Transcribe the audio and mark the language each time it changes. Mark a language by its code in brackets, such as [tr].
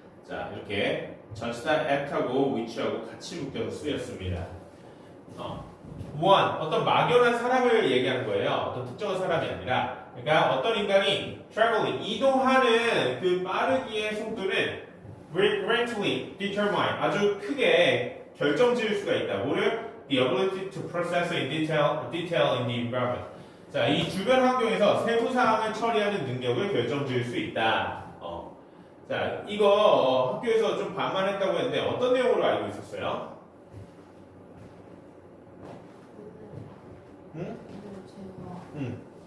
[ko] 자, 이렇게 전치사 at하고 which하고 같이 묶여서 쓰였습니다. 어떤 막연한 사람을 얘기하는 거예요. 어떤 특정한 사람이 아니라. 그러니까 어떤 인간이 traveling, 이동하는 그 빠르기의 속도를 greatly determine, 아주 크게 결정지을 수가 있다. 뭐를? [en] The ability to process in detail in the environment. [ko] 자, 이 주변 환경에서 세부 사항을 처리하는 능력을 결정지을 수 있다. 자, 이거 학교에서 좀 반만했다고 했는데 어떤 내용으로 알고 있었어요? 응? 응.